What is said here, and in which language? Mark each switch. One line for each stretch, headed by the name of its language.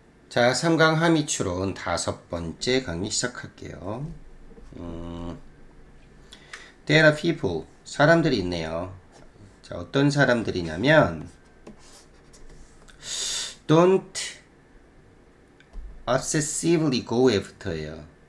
Korean: 자, 3강 함의 추론 5번째 강의 시작할게요.
English: There are people,
Korean: 사람들이 있네요. 자, 어떤 사람들이냐면
English: don't obsessively go after
Korean: 예요.